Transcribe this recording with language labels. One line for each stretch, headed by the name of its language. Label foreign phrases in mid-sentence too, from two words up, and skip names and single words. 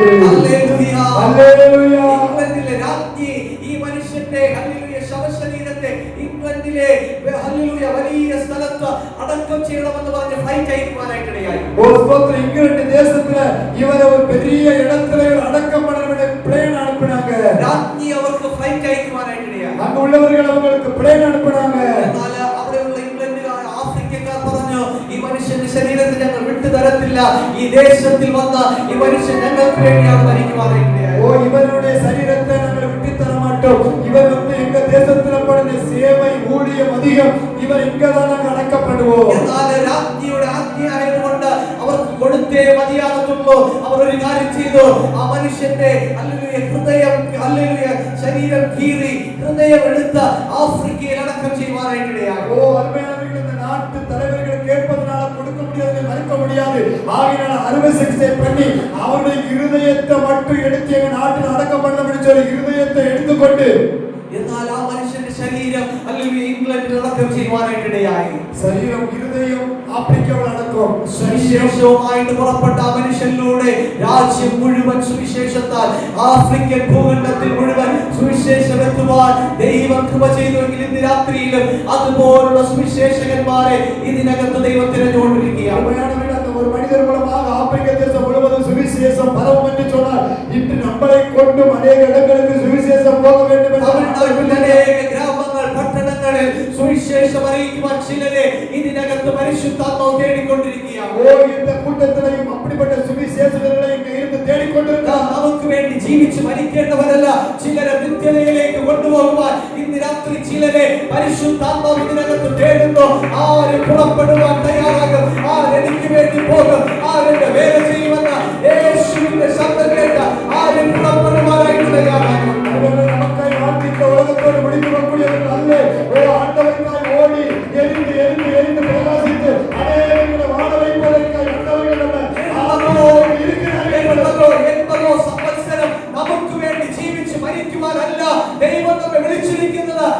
Malayalam: ഹല്ലേലൂയ, ഹല്ലേലൂയ. ഇംഗ്ലണ്ടിലെ രാജ്ഞി ഈ മനുഷ്യന്റെ ഹല്ലേലൂയ ശവശരീരത്തെ ഇംഗ്ലണ്ടിലെ ഹല്ലേലൂയ വലിയ സ്ഥലത്ത് അടക്കം ചെയ്യണമെന്ന് പറഞ്ഞ് ഫ്ലൈറ്റ് അയക്കുവാനായിട്ടിടയായി.
Tamil: ஒரு ஸ்தோத்திரம். இங்கிலாந்து தேசத்துல இவரை ஒரு பெரிய இடத்துல அடக்கம் பண்ண பிளேன் அனுப்புனாங்க.
Malayalam: രാജ്ഞി അവർക്ക് ഫ്ലൈറ്റ് അയക്കുവാനായിട്ടിടയായി.
Tamil: அங்க உள்ளவர்கள் அவங்களுக்கு பிளேன் அனுப்புனாங்க.
Malayalam: എന്നാൽ അവിടെയുള്ള ഇംഗ്ലണ്ടുകാർ, ആഫ്രിക്കക്കാർ പറഞ്ഞു, ഈ മനുഷ്യന്റെ ശരീരത്തെ ഞങ്ങൾ വിട്ടു തരത്തില്ല. ഈ ദേശത്തിൽ വന്ന് ഈ മനുഷ്യൻ ഞങ്ങൾക്ക് വേണ്ടിയാണ് മരിക്കുവാനായിട്ടിടയായി.
Tamil: ஓ இவருடைய சரீரத்தை நாங்கள் விட்டு தர மாட்டோம். இவர் வந்து எங்க தேசத்துல பண்ண சேவை ஊழியம் அதிகம். இவர் இங்கதான் நாங்கள் அடக்கப்படுவோம்.
Malayalam: എന്നാൽ രാജ്ഞിയുടെ ആജ്ഞയായതുകൊണ്ട് അവർക്ക് കൊടുത്തേ മതിയാകത്തുള്ളൂ. അവർ ഒരു കാര്യം ചെയ്തു. ആ മനുഷ്യന്റെ ഹല്ലേലൂയ ഹൃദയം, ഹല്ലേലൂയ ശരീരം കീറി ഹൃദയം എടുത്ത് ആഫ്രിക്കയിൽ അടക്കം ചെയ്യുവാനായിട്ടിടയായി.
Tamil: ஓ அருமையானவர்கள், இந்த நாட்டு தலைவர்கள் கேட்பதனால கொடுக்க முடியாது, மறுக்க முடியாது. ஆகையினால அறுவை சிகிச்சை பண்ணி அவருடைய இருதயத்தை மட்டும் எடுத்து எங்க நாட்டில் அடக்கம் பண்ண சொல்லி இருதயத்தை எடுத்துக்கொண்டு,
Malayalam: എന്നാൽ ആ മനുഷ്യന്റെ ശരീരം ഹല്ലേലൂയ ഇംഗ്ലണ്ടിൽ അടക്കം ചെയ്യുവാനായിട്ടിടയായി. ശരീരം ഇരുദയം ആഫ്രിക്കയിൽ അടക്കം. സുവിശേഷവുമായിട്ട് പുറപ്പെട്ട ആ മനുഷ്യനിലൂടെ രാജ്യം മുഴുവൻ സുവിശേഷത്താൽ, ആഫ്രിക്കൻ ഭൂഖണ്ഡത്തിൽ മുഴുവൻ സുവിശേഷം എത്തുവാൻ ദൈവം കൃപ ചെയ്തുവെങ്കിൽ ഇന്ന് രാത്രിയിലും അതുപോലുള്ള സുവിശേഷകന്മാരെ ഇതിനകത്ത് ദൈവം തിരഞ്ഞുകൊണ്ടിരിക്കുകയാണ്.
Tamil: ஒரு மனிதர் மூலமாக ஆப்பிரிக்க தேசம் முழுவதும் சுவிசேஷம் பரவும் என்று சொன்னார். இன்று நம்மளை கொண்டும் அநேக இடங்களுக்கு சுவிசேஷம் போக வேண்டும் என்று
Malayalam: അനേക ഗ്രാമങ്ങൾ, പട്ടണങ്ങളിൽ സുവിശേഷം അറിയിക്കുവാൻ ചിലരെ ഇതിനകത്ത് പരിശുദ്ധാത്മാവ് തേടിക്കൊണ്ടിരിക്കുകയാണ്.
Tamil: ഓ இந்த கூட்டத்திலையும் அப்படிப்பட்ட சுவிசேஷகர்களை இங்க இருந்து தேடிக்கொண்டிருக்கிறார்.
Malayalam: നമുക്ക് വേണ്ടി ജീവിച്ച് മരിക്കേണ്ടവരല്ല, ചിലരെ നിത്യതയിലേക്ക് കൊണ്ടുപോകുവാൻ ഇന്ന് രാത്രി ചിലരെ പരിശുദ്ധാത്മാവ് ഇതിനകത്ത് തേടുന്നു. ആര് പുറപ്പെടുവാൻ തയ്യാറാകും? ആരെനിക്ക് വേണ്ടി പോകും? ആരെന്റെ വേല ചെയ്യുമെന്ന് യേശുവിന്റെ ശബ്ദം കേട്ട് ആര് പുറപ്പെടുവാനായിട്ട് തയ്യാറാകും?
Tamil: நமக்காய் வாழ்க்கைக்கு உலகத்தோடு முடித்து வரக்கூடியவர்கள் அல்ல. ஓ ஆண்டவருக்காய் ஓடி எரிந்து எரிந்து எரிந்து பிரகாசித்து அநேகங்களை வாழ வைப்பதற்காய் ஆண்டவர்கள் நம்ம
Malayalam: എൺപതോ സംവത്സരം നമുക്ക് വേണ്ടി ജീവിച്ച് മരിക്കുവാനല്ല ദൈവം നമ്മെ വിളിച്ചിരിക്കുന്നത്.